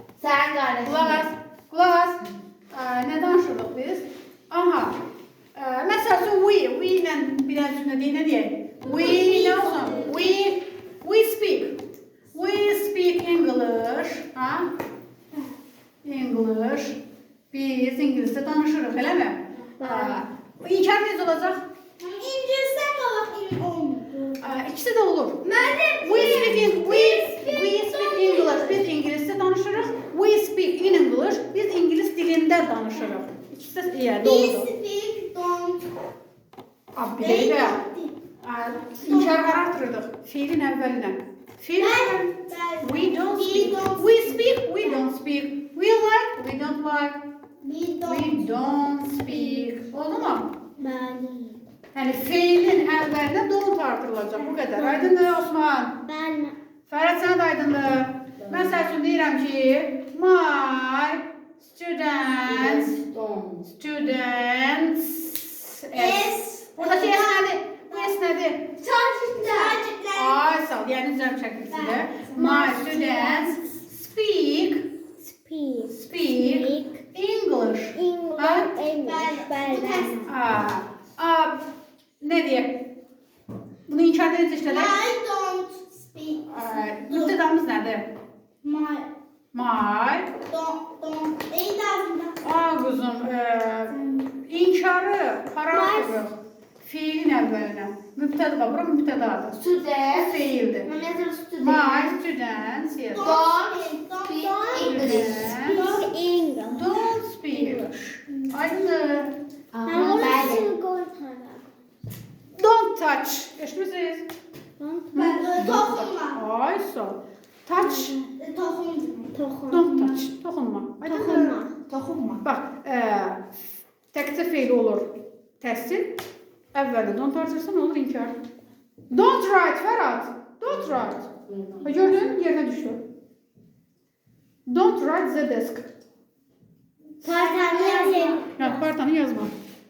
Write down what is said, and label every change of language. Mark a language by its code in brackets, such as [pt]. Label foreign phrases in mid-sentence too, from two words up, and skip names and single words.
[tr] Sen kardeşim. [az] Kulak as. Kulak as. Ne danışırıq biz? Aha. [tr] Mesela we ile biraz cümle ne diye? We ne olsun? [en] We speak. We speak English. Ha? English. [az] Biz İngilizce danışırıq, elə mi? İnkar necə olacaq? [tr] İngilizce mi olur? [az] İkisi də olur. [en] We speak English. [az] Biz İngilizce danışırıq. [en] We speak in English. [az] Biz İngiliz dilində danışırıq. İkisi də doğrudur. [en] speak don't. [az] Bir dəqiqə. İnkarları artırırdıq. Fiilin əvvəlinə. [en] We don't speak. We speak. We don't speak. We like. We don't like. We don't speak. [az] Oldu mu? Yani fiilin əvvəlinə don't artırılacaq. Bu qədər. Aydındır Osman? Fərəd sənə də aydındır. Mən səs üçün deyirəm ki, [en] my students [az] Buradakı S nədir? Bu S nədir? Ay sağ ol. Yəni düzəlm şəkilsində. [en] My students speak English. [tr] Ne diye? Bunu inkar ediniz işte de. Müptedamız nedir? [en] My. [tr] Kuzum. [az] İnkarı paragraf. Fiilin əvvəlinə. Mübtəda var. Bura mübtədadır. [en] Student. [az] Fiildir. [en] My students. Yes. Don't speak. Aydındır. Don't touch. [az] Eşitmişsiniz? Ay sağ ol. [en] Touch. Don't touch. [az] Toxunma. Toxunma. Bak, təkcə feil olur. Təhsil. Əvvəldə don't artırsan olur inkar. [en] Don't write Fərad. Don't write. [tr] Gördün? Yerine düştü. [en] Don't write the desk. [az] Partanı yazma. Partanı yazma.